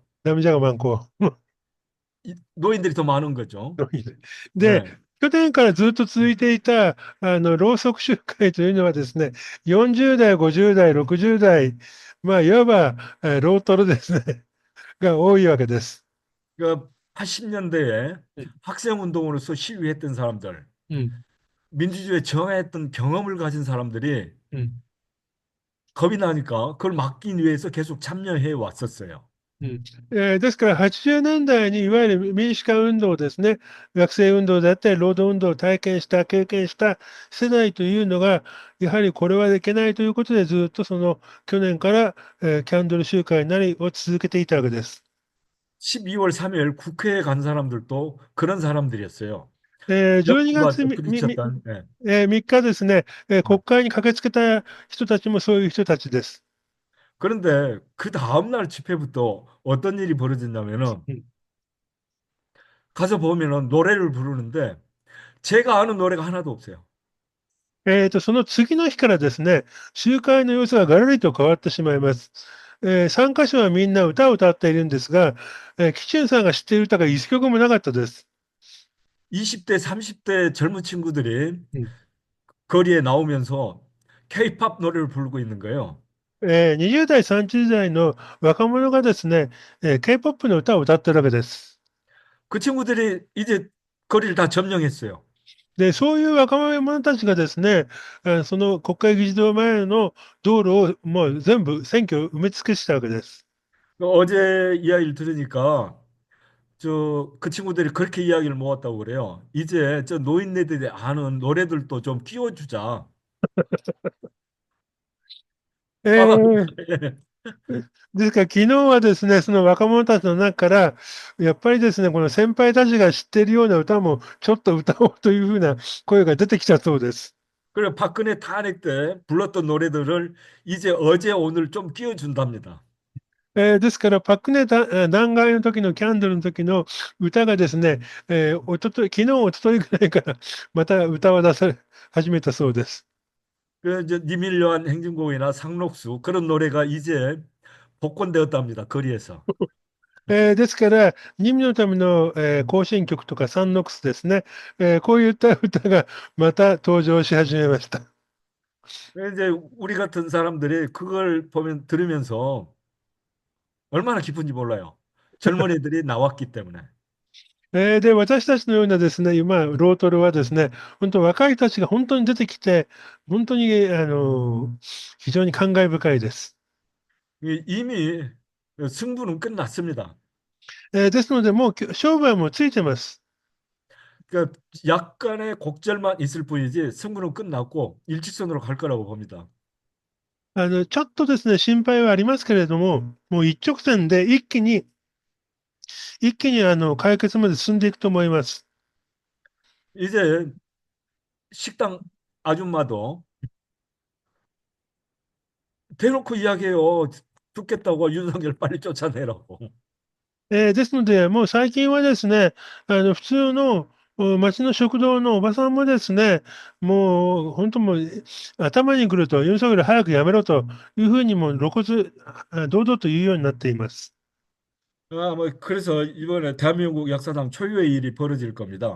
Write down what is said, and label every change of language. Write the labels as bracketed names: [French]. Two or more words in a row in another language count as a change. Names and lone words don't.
[Korean] ナムジャガマンコ。 노인들이 더 많은 거죠. [Japanese] で、 [Korean] 네. [Japanese] 去年からずっと続いていた、ろうそく集会というのはですね、40代、50代、60代、まあ、いわば、ロートルですね、が多いわけです。 [Korean] 그 80년대에 [Japanese] うん。 [Korean] 학생 운동으로서 시위했던 사람들, [Japanese] うん。 [Korean] 민주주의에 정했던 경험을 가진 사람들이 [Japanese] うん。 [Korean] 겁이 나니까 그걸 막기 위해서 계속 참여해 왔었어요. [Japanese] うん。ですから80年代にいわゆる民主化運動ですね、学生運動だったり、労働運動を体験した、経験した世代というのが、やはりこれはできないということで、ずっとその去年から、キャンドル集会なりを続けていたわけです。 [Korean] 12월 3일 국회에 간 사람들도 그런 사람들이었어요. [Japanese] 12月 [Korean] 여권과 또 부딪혔던. 예. [Japanese] 3 日ですね、国会に駆けつけた人たちもそういう人たちです。 [Korean] 그런데 그 다음날 집회부터 어떤 일이 벌어졌냐면은 [Japanese] うん。 [Korean] 가서 보면은 노래를 부르는데 제가 아는 노래가 하나도 없어요. [Japanese] その次の日からですね、集会の様子ががらりと変わってしまいます。参加者はみんな歌を歌っているんですが、キチュンさんが知っている歌が一曲もなかったです。 [Korean] 20대, 30대 젊은 친구들이 [Japanese] うん。 [Korean] 거리에 나오면서 K-팝 노래를 부르고 있는 거예요. [Japanese] 20 代、30代の若者がですね、K-POP の歌を歌ってるわけです。 [Korean] 그 친구들이 이제 거리를 다 점령했어요. [Japanese] で、そういう若者たちがですね、その国会議事堂前の道路をもう全部選挙を埋め尽くしたわけです。 [Korean] 어제 이야기를 들으니까 그 친구들이 그렇게 이야기를 모았다고 그래요. 이제 저 노인네들이 아는 노래들도 좀 끼워주자. [Japanese] あ、えですから、昨日はですね、その若者たちの中から、やっぱりですね、この先輩たちが知っているような歌もちょっと歌おうというふうな声が出てきたそうです。 [Korean] 그래 박근혜 탄핵 때 불렀던 노래들을 이제 어제 오늘 좀 끼워준답니다. [Japanese] ですから、パクネだ弾劾の時のキャンドルの時の歌がですね、昨日、おとといぐらいからまた歌を出され始めたそうです。 [Korean] 그 이제 니밀요한 행진곡이나 상록수 그런 노래가 이제 복권되었답니다. 거리에서. [Japanese] ですから、任務のための、行進曲とかサンノックスですね、こういった歌がまた登場し始めました。 [Korean] 이제 우리 같은 사람들이 그걸 보면 들으면서 얼마나 기쁜지 몰라요. 젊은 애들이 나왔기 때문에. [Japanese] で、私たちのようなですね、今、ロートルはですね、本当若い人たちが本当に出てきて、本当に非常に感慨深いです。 [Korean] 이미 승부는 끝났습니다. [Japanese] ですので、もう勝負はもうついてます。 [Korean] 그러니까 약간의 곡절만 있을 뿐이지 승부는 끝났고 일직선으로 갈 거라고 봅니다. [Japanese] ちょっとですね、心配はありますけれども、もう一直線で一気に解決まで進んでいくと思います。 [Korean] 이제 식당 아줌마도 대놓고 이야기해요. 죽겠다고 윤석열 빨리 쫓아내라고. [Japanese] ですので、もう最近はですね、普通の町の食堂のおばさんもですね、もう本当もう頭にくると、ユン・ソギョル早くやめろというふうにもう露骨、堂々と言うようになっています。 [Korean] 뭐 그래서 이번에 대한민국 역사상 초유의 일이 벌어질 겁니다.